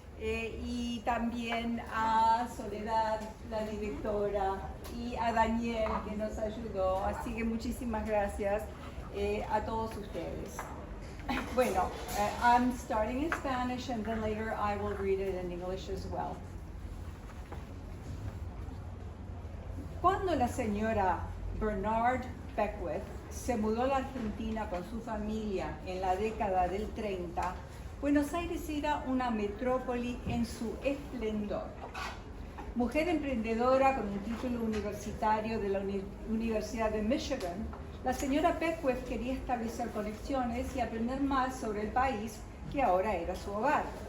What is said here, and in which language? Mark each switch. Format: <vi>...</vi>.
<es>Y también a Soledad, la directora, y a Daniel, que nos ayudó. Así que muchísimas gracias a todos ustedes.</es> <en>Bueno, I'm starting in Spanish and then later I will read it in English as well.</en> <es>Cuando la señora Bernard Beckwith se mudó a la Argentina con su familia en la década del 30, Buenos Aires era una metrópoli en su esplendor. Mujer emprendedora con un título universitario de la Universidad de Michigan, la señora Beckwith quería establecer conexiones y aprender más sobre el país que ahora era su hogar.</es>